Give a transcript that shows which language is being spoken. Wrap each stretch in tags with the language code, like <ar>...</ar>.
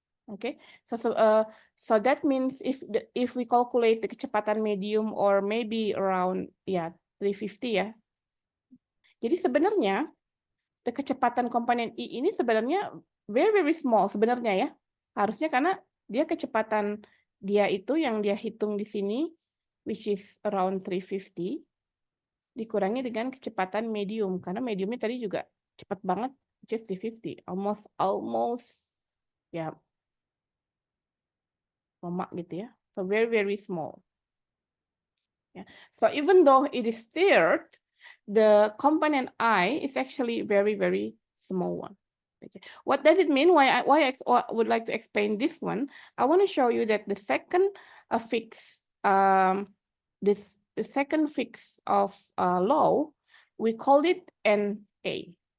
<en>Okay, so that means if we calculate the kecepatan medium or maybe around 350 ya.</en> <id>Jadi sebenarnya the kecepatan komponen I ini sebenarnya</id> <en>very small</en> <id>sebenarnya ya. Harusnya karena dia kecepatan dia itu yang dia hitung di sini,</id> <en>which is around 350,</en> <id>dikurangi dengan kecepatan medium, karena mediumnya tadi juga cepat banget,</id> <en>just 350,</en> <id>almost ya sama gitu ya.</id> <en>So very small. Yeah. So even though it is stirred, the component I is actually very small one. Okay. What does it mean? Why I would like to explain this one? I want to show you that the second fix, the second fix of law, we call it NA.</en>